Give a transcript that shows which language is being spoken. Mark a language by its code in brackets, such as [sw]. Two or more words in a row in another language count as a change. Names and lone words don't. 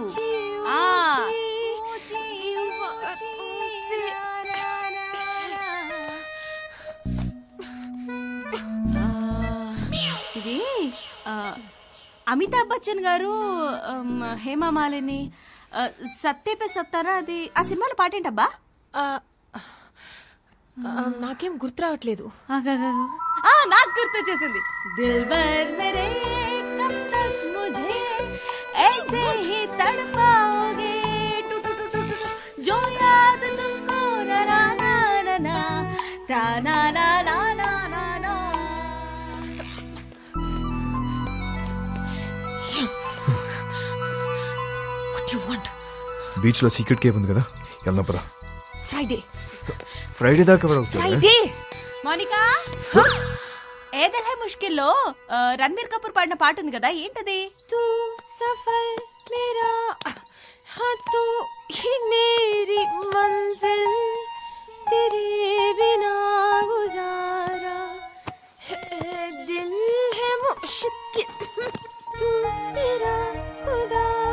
[te] ఇది అమితాబ్ బచ్చన్ గారు, హేమమాలిని, సత్యపే సత్తారా, అది ఆ సినిమాలో పాటేంటబ్బా? నాకేం గుర్తు రావట్లేదు. [hi] నాకు గుర్తొచ్చేసింది. दिलबर मेरे कब तक मुझे ऐसे ही तड़पाओगे जो याद तुमको ना ना ना ना ता ना ना ना ना ना ना. [en] What do you want? [te] బీచ్ లో సీక్రెట్ కేవ్ ఉంది కదా, వెళ్దాం పదా. ఫ్రైడే దాకా ఫ్రైడే. మోనికా, ఏ దిల్ హై ముష్కిల్లో రణబీర్ కపూర్ పాడిన పాట ఉంది కదా, ఏంటది? [hi] तू सफ़र मेरा तू ही मेरी मंज़िल तेरे बिना गुज़ारा दिल है मुश्किल तू मेरा ख़ुदा